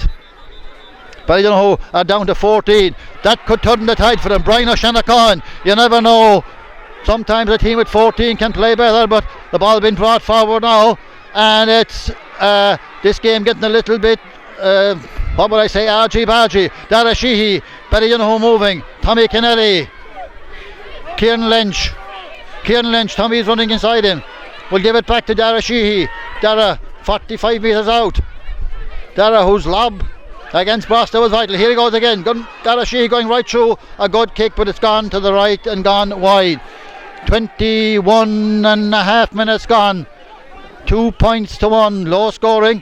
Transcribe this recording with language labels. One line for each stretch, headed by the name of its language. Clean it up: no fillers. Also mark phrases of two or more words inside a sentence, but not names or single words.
English: Ballydonoghue are down to 14. That could turn the tide for them. Brian O'Shanachon, you never know. Sometimes a team with 14 can play better, but the ball being brought forward now, and it's this game getting a little bit what would I say, argy-bargy. Dara Sheehy, Ballydonoghue moving, Tommy Kennelly, Kieran Lynch, Tommy's running inside him. We'll give it back to Dara Sheehy. Dara 45 metres out. Dara, whose lob against Broster was vital. Here he goes again. Dara Sheehy going right through. A good kick, but it's gone to the right and gone wide. 21 and a half minutes gone. 2 points to 1. Low scoring.